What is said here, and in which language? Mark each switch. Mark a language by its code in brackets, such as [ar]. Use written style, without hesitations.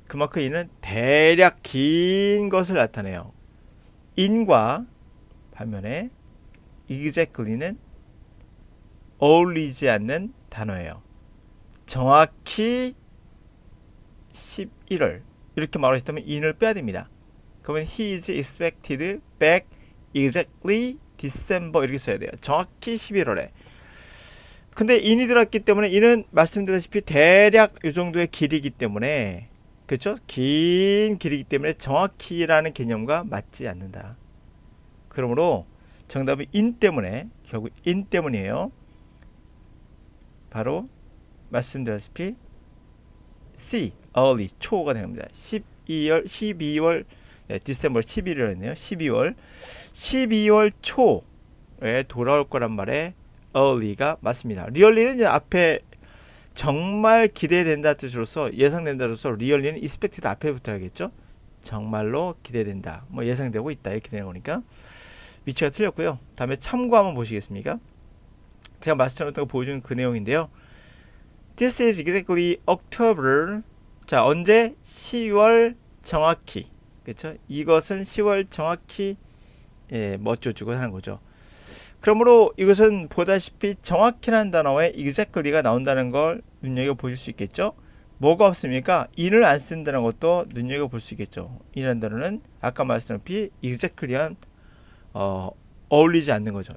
[ko] 그만큼 in은 대략 긴 것을 나타내요. in과 반면에 exactly는 어울리지 않는 단어예요. 정확히 11월 이렇게 말을 했다면 in을 빼야 됩니다. 그러면 [en] he is expected back exactly December [ko] 이렇게 써야 돼요. 정확히 11월에. 근데 in이 들어갔기 때문에 in은 말씀드렸다시피 대략 이 정도의 길이기 때문에 그렇죠? 긴 길이기 때문에 정확히라는 개념과 맞지 않는다. 그러므로 정답은 in 때문에 결국 in 때문이에요. 바로 말씀드렸다시피 C early 초가 되는 겁니다. 12월 디셈버 11월이네요. 12월 초에 돌아올 거란 말에 early가 맞습니다. really는 이제 앞에 정말 기대된다 뜻으로서 예상된다로서 really는 expected 앞에 붙어야겠죠. 정말로 기대된다. 뭐 예상되고 있다 이렇게 되는 거니까 위치가 틀렸고요. 다음에 참고 한번 보시겠습니까? 제가 말씀드렸던 거 보여주는 그 내용인데요. [en] This is exactly October. [ko] 자, 언제? 10월 정확히. 그렇죠? 이것은 10월 정확히 어쩌고저쩌고 하는 거죠. 그러므로 이것은 보다시피 정확히라는 단어에 exactly가 나온다는 걸 눈여겨보실 수 있겠죠. 뭐가 없습니까? in을 안 쓴다는 것도 눈여겨볼 수 있겠죠. in이라는 단어는 아까 말씀드린 exactly한 어울리지 않는 거죠.